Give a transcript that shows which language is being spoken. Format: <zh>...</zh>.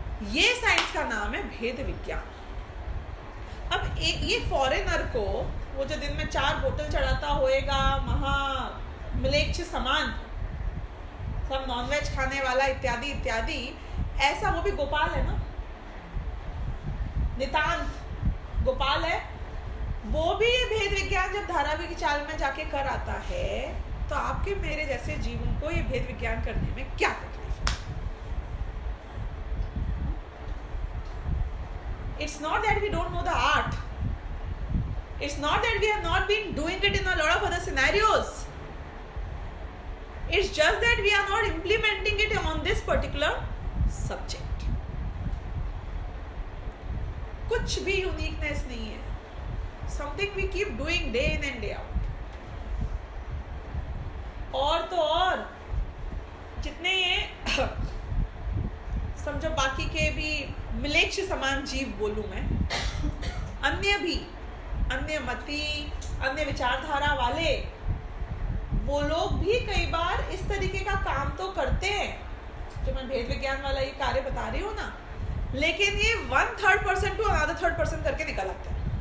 <hi>ये साइंस का नाम है भेद विज्ञान। अब ये फॉरेनर को वो जो दिन में 4 बोतल चढ़ाता होएगा, महा मिलेच्छ समान, सब नॉनवेज खाने वाला इत्यादि इत्यादि, ऐसा वो भी गोपाल है ना, नितांत गोपाल है, वो भी ये भेद विज्ञान जब धारावी की चाल में जाके कर आता है, तो आपके मेरे जैसे जीवों को ये भेद विज्ञान करने में क्या तकलीफ है?</hi> <en>It's not that we don't know the art. It's not that we have not been doing it in a lot of other scenarios. It's just that we are not implementing it on this particular subject.</en> <hi>कुछ भी uniqueness नहीं है.</hi> <en>Something we keep doing day in and day out.</en> <hi>और तो और जितने ये समझो बाकी के भी मिलेच्छ समान जीव बोलूं मैं, अन्य मति, अन्य विचारधारा वाले, वो लोग भी कई बार इस तरीके का काम तो करते हैं जो मैं भेद विज्ञान वाला ये कार्य बता रही हूँ ना, लेकिन ये 1/3% टू अनदर 3% करके निकल आता है।</hi>